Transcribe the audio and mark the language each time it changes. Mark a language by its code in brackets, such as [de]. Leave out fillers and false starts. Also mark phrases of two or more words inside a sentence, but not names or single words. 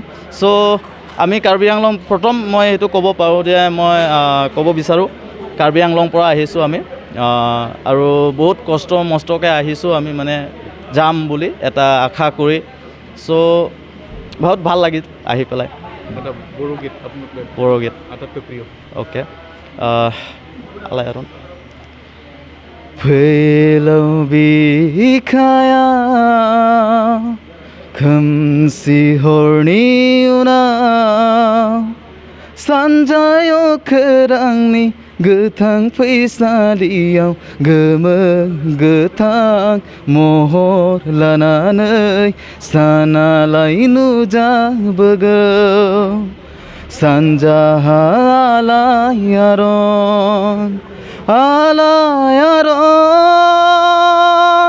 [as] চ' আমি কাৰ্বি আংলং, প্ৰথম মই এইটো ক'ব পাৰোঁ যে মই ক'ব বিচাৰোঁ কাৰ্বি আংলং পৰা আহিছোঁ আমি, আৰু বহুত কষ্ট মষ্টকৈ আহিছোঁ আমি, মানে যাম বুলি এটা আশা কৰি। চ' বহুত ভাল লাগিল আহি পেলাই। বড়োগীত আটাইতকৈ প্ৰিয়? অ'কে, আলায়াৰন। [brx] फैलाव बिखाया खोमसि हरनि उनाव सानजायाव खोरांनि गोथां फैसालियाव गोमो गोथां महर लानानै सानालाय नुजाबोगौ सानजाहा आलायारन आलायारन।